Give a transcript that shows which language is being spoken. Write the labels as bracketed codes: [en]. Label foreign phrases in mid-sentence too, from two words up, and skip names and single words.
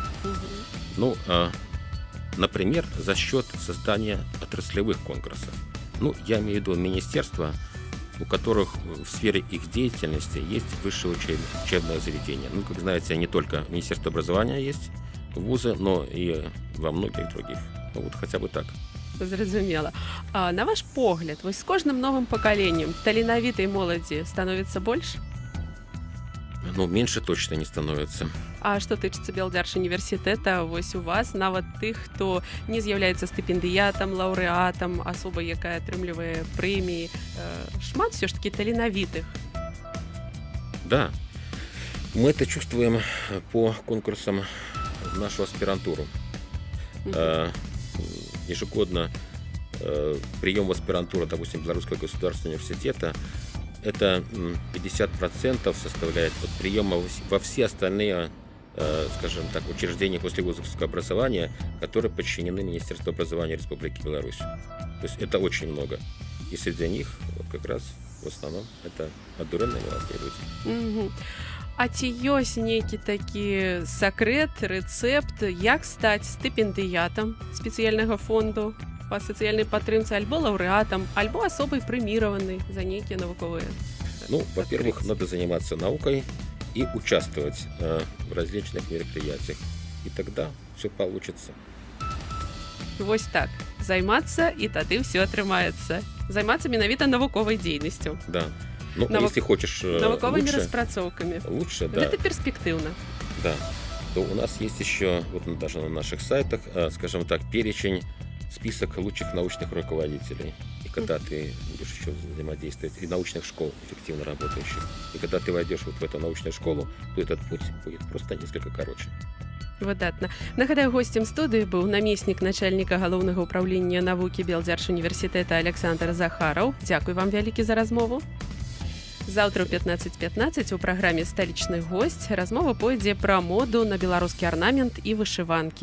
[ru] Ну, например, за счет создания отраслевых конкурсов. Ну, я имею в виду министерства, у которых в сфере их деятельности есть высшее учебное заведение. Ну, как знаете, не только Министерство образования есть вузы, но и во многих других. Ну, вот хотя бы так. [be] Зразумела. А на ваш погляд, вось з кожным новым пакаленнем таленавітай моладзі становіцца больш? [ru] Ну, меньше точно не становится. [be] А што тычыцца Белдзяржуніверсітэта, вось у вас нават тых, хто не з'яўляецца стыпендыятам, лаўрэатам, асобай, якая атрымлівае прэміі, шмат [ru] все ж таки [be] таленавітых. [ru] Да, мы это чувствуем по конкурсам в нашу аспирантуру. Ежегодно прием в аспирантуру, допустим, Белорусского государственного университета, это 50% составляет от приема во все остальные, скажем так, учреждения послевузовского образования, которые подчинены Министерству образования Республики Беларусь. То есть это очень много. И среди них вот как раз в основном это адуренные молодые люди. [be] А ці ёсць нейкі такі сакрэт, рэцэпт, як стаць стыпендыятам спецыяльнага фонду па сацыяльнай падтрымцы, альбо лаўрэатам, альбо асобай прэміраванай за нейкія навуковыя? [ru] Ну, во-первых, надо заниматься наукой и участвовать в различных мероприятиях. И тогда все получится. [be] Вось так. Займацца, і тады ўсё атрымаецца. Займацца менавіта навуковай дзейнасцю. [ru] Да. Ну, если хочешь [be] навуковыми [ru] лучше, [be] распрацоўкамі. [ru] Лучше, да. Это перспективно. Да. То у нас есть еще, вот даже на наших сайтах, скажем так, перечень, список лучших научных руководителей. И когда ты будешь еще взаимодействовать, и научных школ эффективно работающих. И когда ты войдешь вот в эту научную школу, то этот путь будет просто несколько короче. [be] Выдатна. Нагадаю, гостем студыі быў намеснік начальніка галоўнага ўправлення навукі Белдзяржуніверсітэта Александр Захараў. Дзякуй вам вялікі за размову. Заўтра ў 15:15 у праграме «Сталічны госць» размова пойдзе пра моду на беларускі арнамент і вышыванкі.